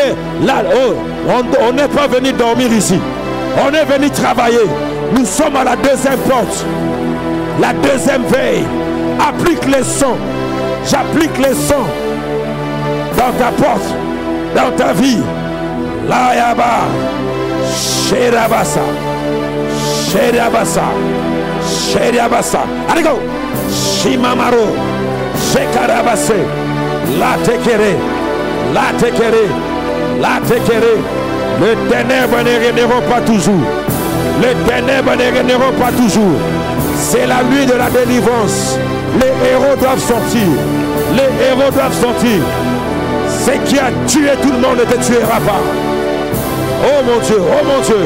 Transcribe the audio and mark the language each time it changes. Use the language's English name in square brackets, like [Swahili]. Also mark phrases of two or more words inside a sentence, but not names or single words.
[French] Là, oh, on n'est pas venu dormir ici. On est venu travailler. Nous sommes à la deuxième porte. La deuxième veille. Applique les sons. J'applique les sons dans ta porte, dans ta vie. La Yaba. Sherabasa. Sherabasa. Sherabasa. Allez go. Shimamaro. Shekarabase. La tekere. La tekere. La tekere. Les ténèbres ne régneront pas toujours. Les ténèbres ne régneront pas toujours. C'est la nuit de la délivrance. Les héros doivent sortir. Les héros doivent sortir. Ce qui a tué tout le monde ne te tuera pas. Oh mon Dieu, oh mon Dieu.